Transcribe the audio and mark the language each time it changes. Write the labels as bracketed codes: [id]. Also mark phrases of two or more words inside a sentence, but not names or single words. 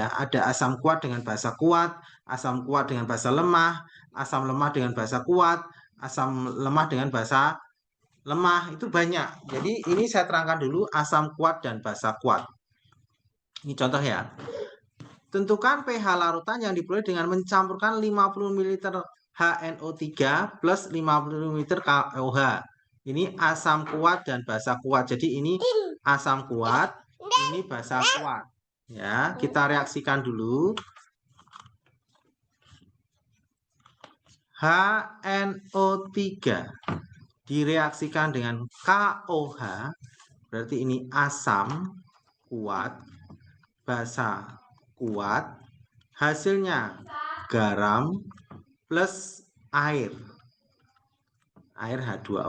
[id] Ada asam kuat dengan basa kuat, asam kuat dengan basa lemah, asam lemah dengan basa kuat, asam lemah dengan basa lemah, itu banyak. Jadi ini saya terangkan dulu asam kuat dan basa kuat. Ini contoh ya. Tentukan pH larutan yang diperoleh dengan mencampurkan 50 ml HNO3 plus 50 ml KOH. Ini asam kuat dan basa kuat. Jadi ini asam kuat, ini basa kuat. Ya, kita reaksikan dulu. HNO3 direaksikan dengan KOH, berarti ini asam kuat, basa kuat, hasilnya garam plus air, air H2O.